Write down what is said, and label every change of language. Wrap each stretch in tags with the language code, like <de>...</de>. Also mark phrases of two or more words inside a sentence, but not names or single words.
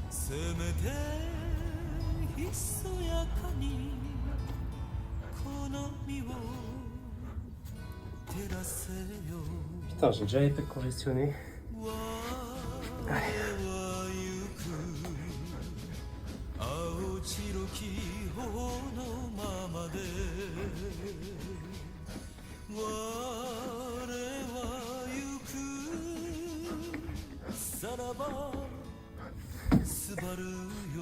<ja>めてひそやかにこの身を照らせよ</ja> <fr>Putain, j'ai déjà été congestionné.</fr> <ja>我は行く青白き頬のままで我は行くさらばすばるよ</ja>